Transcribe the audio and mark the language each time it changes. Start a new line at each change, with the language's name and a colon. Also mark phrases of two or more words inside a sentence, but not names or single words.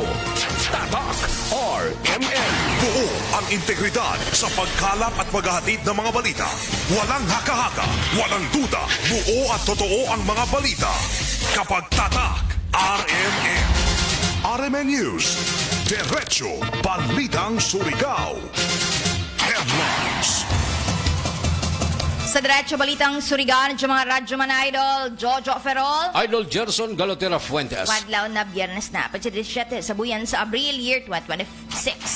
Filipino: Tatak RMN. Buo ang integridad sa pagkalap at paghahatid ng mga balita. Walang haka-haka, walang duda, buo at totoo ang mga balita. Kapag tatak, RMN. RMN News. Diretso Balitang Surigao. Headlines.
Surigaonon: Sa Diretso Balitang Surigao, mga radyo man idol, Jojo Ferrol. Idol Gerson Galotera Fuentes. Padlaw na biyernes na, 17 sa buyan sa Abril, year 2026.